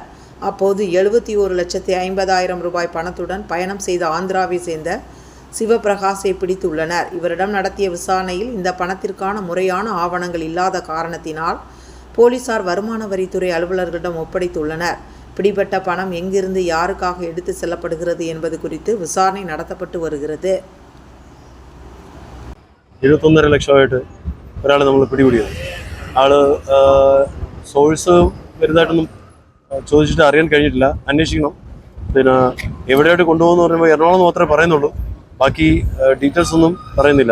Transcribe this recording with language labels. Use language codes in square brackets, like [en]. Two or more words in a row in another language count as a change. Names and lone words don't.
[ta] அப்போது 71,50,000 ரூபாய் பணத்துடன் பயணம் செய்த ஆந்திராவை சேர்ந்த சிவபிரகாஷை பிடித்துள்ளனர். இவரிடம் நடத்திய விசாரணையில் இந்த பணத்திற்கான முறையான ஆவணங்கள் இல்லாத காரணத்தினால் போலீசார் வருமான வரித்துறை அலுவலர்களிடம் ஒப்படைத்துள்ளனர். பிடிபட்ட பணம் எங்கிருந்து யாருக்காக எடுத்து செல்லப்படுகிறது என்பது குறித்து விசாரணை நடத்தப்பட்டு வருகிறது. [ml] 21.5 ലക്ഷമായിട്ട് ഒരാളെ നമ്മൾ പിടികൂടിയത്. ആള് സോഴ്സ് വലുതായിട്ടൊന്നും ചോദിച്ചിട്ട് അറിയാൻ കഴിഞ്ഞിട്ടില്ല, അന്വേഷിക്കണം. പിന്നെ എവിടെയായിട്ട് കൊണ്ടുപോകുന്നു പറയുമ്പോൾ എറണാകുളം മാത്രമേ പറയുന്നുള്ളൂ, ബാക്കി ഡീറ്റെയിൽസ് ഒന്നും പറയുന്നില്ല.